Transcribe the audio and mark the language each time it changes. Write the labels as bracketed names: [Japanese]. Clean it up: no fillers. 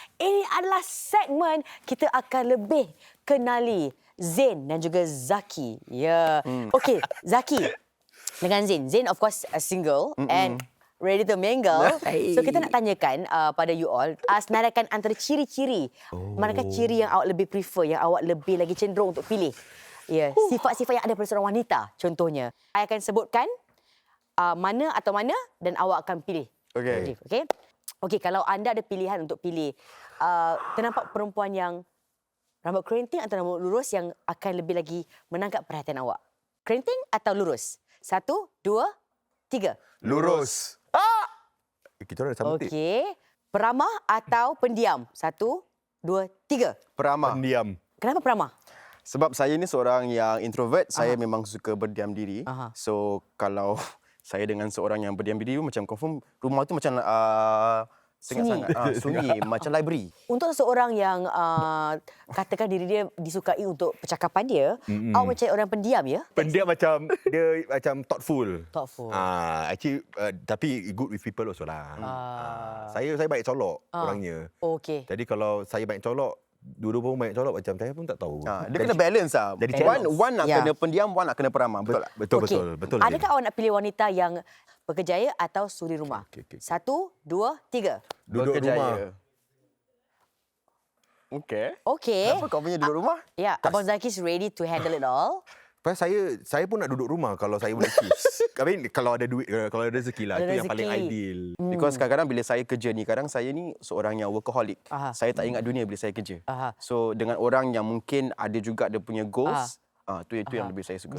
[Malay] Ini adalah segmen kita akan lebih kenali Zain dan juga Zaki. Ya. Okey, Zaki dengan Zain. [English] Zain of course single and ready to mingle. [Malay] So kita nak tanyakan pada you all, senarakan antara ciri-ciri. Manakah ciri yang awak lebih prefer, yang awak lebih lagi cenderung untuk pilih? Ya, sifat-sifat yang ada pada seorang wanita contohnya. Saya akan sebutkan mana atau mana dan awak akan pilih. Okey. Okey, kalau anda ada pilihan untuk pilih terdapat perempuan yang rambut kerinting atau rambut lurus yang akan lebih lagi menangkap perhatian awak. Kerinting atau lurus? 1, 2, 3. Lurus. Kita orang sama tip. Okey. Peramah atau pendiam? 1, 2, 3. Peramah. Pendiam. Kenapa peramah? Sebab saya ni seorang yang introvert, saya memang suka berdiam diri. So kalau saya dengan seorang yang berdiam diri macam confirm rumah tu macam sangat sunyi macam library. Untuk seseorang yang katakan diri dia disukai untuk percakapan dia, awak mencari orang pendiam ya? Pendiam macam dia macam thoughtful. [English] Thoughtful. Actually [Malay] tapi [English] good with people also lah. [Malay] Saya baik colok orangnya. Okey. Jadi kalau saya baik colok, dua-dua pun banyak colok macam saya pun tak tahu. Dia kena balance lah. Jadi One nak kena pendiam, one nak kena peramah. Betul tak? Betul. Adakah awak nak pilih wanita yang bekerjaya atau suri rumah? Okey. 1, 2, 3. Duduk rumah. Okey. Kenapa kau punya duduk rumah? [English] Ya, Abang Zaki is ready to handle it all. [Malay] Pasal saya pun nak duduk rumah kalau saya boleh choose. [English] I mean, [Malay] kalau ada duit, kalau ada rezeki lah. Ada Itu yang paling rezeki. ideal. [English] Because [Malay] kadang-kadang bila saya kerja ni, kadang saya ni seorang yang workaholic. Saya tak ingat dunia bila saya kerja. So dengan orang yang mungkin ada juga dia punya goals, itu yang lebih saya suka.